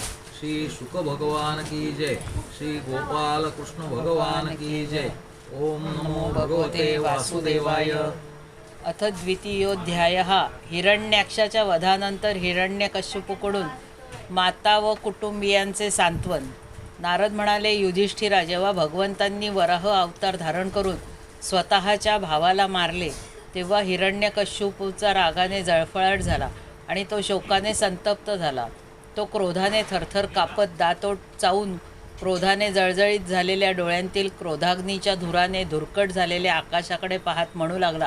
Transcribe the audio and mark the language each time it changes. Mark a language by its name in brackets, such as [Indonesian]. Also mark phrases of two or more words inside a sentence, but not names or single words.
[Hindi] श्री शुक भगवान की जय. श्री गोपाल कृष्ण भगवान की जय. [Sanskrit] ओम नमो भगवते वासुदेवाय. अथ द्वितीयोध्यायः. [Marathi] हिरण्याक्षाच्या वधानंतर हिरण्यकश्यपूकडून माता व कुटुंबियांचे सांत्वन. नारद म्हणाले, युधिष्ठिरा, जेव्हा भगवंतांनी वराह अवतार धारण करून स्वतःच्या भावाला मारले तेव्हा हिरण्यकश्यपूचा रागाने जळफळाट झाला आणि तो शोकाने संतप्त झाला. तो क्रोधाने थरथर कापत दातोट चावून क्रोधाने जळजळीत झालेल्या डोळ्यांतील क्रोधाग्नीच्या धुराने धुरकट झालेल्या आकाशाकडे पाहत म्हणू लागला.